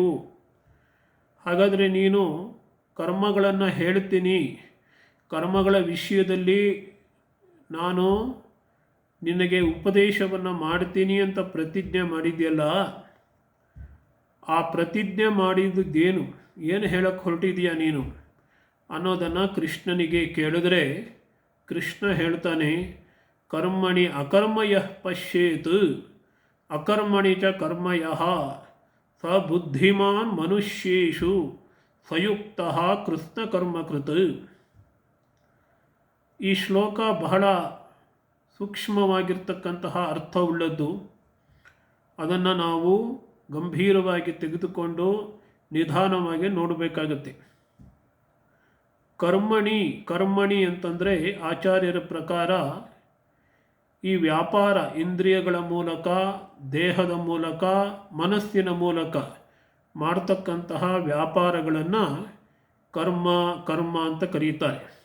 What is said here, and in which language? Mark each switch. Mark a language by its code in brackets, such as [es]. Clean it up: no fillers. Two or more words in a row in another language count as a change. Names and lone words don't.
[kn] ಹಾಗಾದರೆ ನೀನು ಕರ್ಮಗಳನ್ನು ಹೇಳ್ತೀನಿ, ಕರ್ಮಗಳ ವಿಷಯದಲ್ಲಿ ನಾನು ನಿನಗೆ ಉಪದೇಶವನ್ನು ಮಾಡ್ತೀನಿ ಅಂತ ಪ್ರತಿಜ್ಞೆ ಮಾಡಿದೆಯಲ್ಲ, ಆ ಪ್ರತಿಜ್ಞೆ ಮಾಡಿದ್ದೇನು, ಏನು ಹೇಳಕ್ಕೆ ಹೊರಟಿದೆಯಾ ನೀನು ಅನ್ನೋದನ್ನು ಕೃಷ್ಣನಿಗೆ ಕೇಳಿದ್ರೆ ಕೃಷ್ಣ ಹೇಳ್ತಾನೆ, [sa] ಕರ್ಮಣಿ ಅಕರ್ಮಯಃ ಪಶ್ಯೇತ್ ಅಕರ್ಮಣಿ ಚ ಕರ್ಮಯಃ ಸ ಬುದ್ಧಿಮಾನ್ ಮನುಷ್ಯೇಷು ಸಯುಕ್ತಃ ಕೃಷ್ಣ ಕರ್ಮಕೃತ್. [kn] ಈ ಶ್ಲೋಕ ಬಹಳ ಸೂಕ್ಷ್ಮವಾಗಿರ್ತಕ್ಕಂತಹ ಅರ್ಥವುಳ್ಳದ್ದು. ಅದನ್ನು ನಾವು ಗಂಭೀರವಾಗಿ ತೆಗೆದುಕೊಂಡು ನಿಧಾನವಾಗಿ ನೋಡಬೇಕಾಗತ್ತೆ. ಕರ್ಮಣಿ ಅಂತಂದರೆ ಆಚಾರ್ಯರ ಪ್ರಕಾರ ಈ ವ್ಯಾಪಾರ ಇಂದ್ರಿಯಗಳ ಮೂಲಕ, ದೇಹದ ಮೂಲಕ, ಮನಸ್ಸಿನ ಮೂಲಕ ಮಾಡ್ತಕ್ಕಂತಹ ವ್ಯಾಪಾರಗಳನ್ನು ಕರ್ಮ ಅಂತ ಕರೀತಾರೆ.